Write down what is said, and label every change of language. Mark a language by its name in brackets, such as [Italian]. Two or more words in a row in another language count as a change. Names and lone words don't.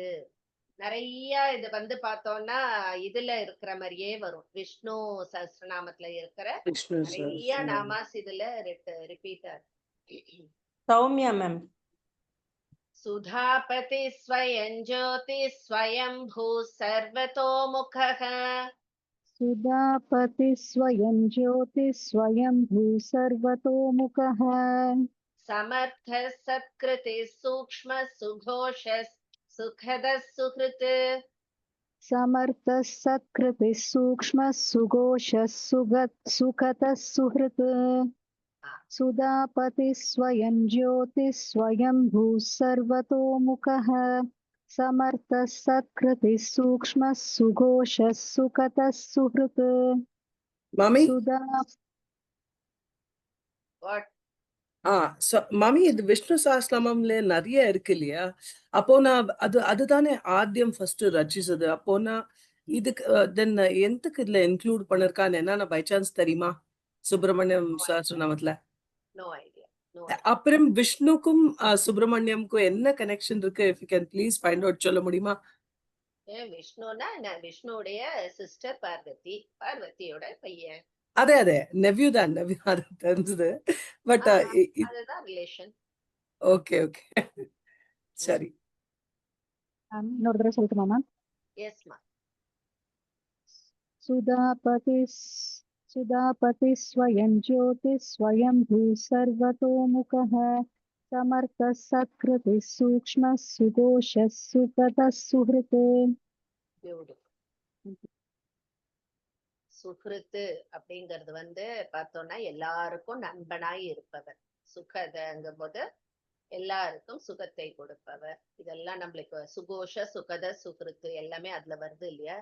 [Tamil] நிறைய இது பார்த்தோம்னா இதுல இருக்கிற மாதிரியே வரும். விஷ்ணு சஹஸ்ரநாமத்துல இருக்கிற நிறைய நாமாஸ் இதுல ரிப்பீட். சௌமியா மேம். [Sanskrit] सुधापति स्वयं ज्योति स्वयम्भू सर्वतोमुखः. सुधापति स्वयं ज्योति स्वयंभू सर्वतोमुखः. समर्थ सत्कृति सूक्ष्म सुघोषस् सुखदः सुहृत्. समर्थः सत्कृतिः सूक्ष्मः सुघोषः सुखतः सुहृत्. सुधापतिः स्वयं ज्योतिः स्वयं भूः सर्वतोमुखः समर्थः सत्कृतिः सूक्ष्मः सुघोषः सुकतः सुहृत् [Tamil] Mami? [Sanskrit] सुधा [English] What? [Tamil] மாமி இது விஷ்ணு சஹஸ்ரநாமம்ல நிறைய இருக்கு இல்லையா? அப்போ நான் அதுதானே ஆദ്യം ஃபர்ஸ்ட் ரச்சிச்சது. அப்போ நான் இதுக்கு தென் எந்தக்கு இதுல இன்க்ளூட் பண்ணிருக்கான்னு என்ன [English] by chance [Tamil] தெரியுமா? சுப்பிரமணியம் சஹஸ்ரநாமத்துல. [English] No idea. No idea. [Tamil] அப்புறம் விஷ்ணுக்கும் சுப்பிரமணியம்க்கும் என்ன கனெக்ஷன் இருக்கு? [English] if you can please find out [Tamil] சொல்ல முடியுமா? விஷ்ணுனா விஷ்ணுடைய சிஸ்டர் பார்வதி, பார்வதியோட பையன். அதே அதே நெவ்யூ தான், நெவ்யூ அது தெரிஞ்சது. பட் அதுதான் ரிலேஷன். [English] okay okay [Tamil] சரி. இன்னொரு தடவை சொல்லட்டுமா மேம்? எஸ் மா. [Sanskrit] सुधापतिः स्वयं ज्योतिः स्वयं भूः सर्वतोमुखः समर्थः सत्कृतिः सूक्ष्मः सुघोषः सुकतः सुहृत् [Tamil] சுகிருத்து அப்படிங்கிறது பார்த்தோம்னா எல்லாருக்கும் நண்பனாய் இருப்பவர். சுகதங்கும் போது எல்லாருக்கும் சுகத்தை கொடுப்பவர். இதெல்லாம் நம்மளுக்கு சுகோஷ சுகத சுகிருத்து எல்லாமே அதுல வருது இல்லையா?